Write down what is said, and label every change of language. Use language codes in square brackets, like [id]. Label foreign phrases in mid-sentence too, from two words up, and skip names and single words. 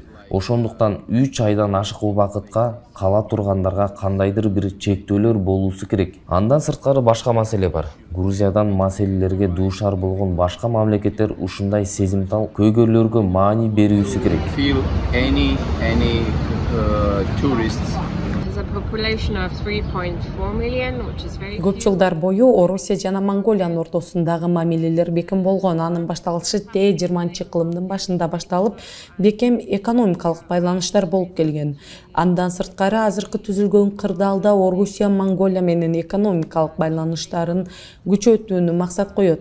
[ky] Ошондуктан 3 айдан ашык убакытка кала тургандарга кандайдыр бир чектөөлөр болуусу керек. Андан сырткары башка маселе бар. Грузиядан маселелерге дуушар болгон башка мамлекеттер ушундай сезимтал көйгөйлөргө маани берүүсү керек. [en] population of 3.4 million, which is very [ky] Көп жылдар бою Орусия жана Монголиянын ортосундагы мамилелер бекем болгон. Анын башталышы Т-20-кылымдын башында башталып, бекем экономикалык байланыштар болуп келген. Андан сырткары азыркы түзүлгөн кырдаалда Орусия Монголия менен экономикалык байланыштарын күчөтүүнү максат коет.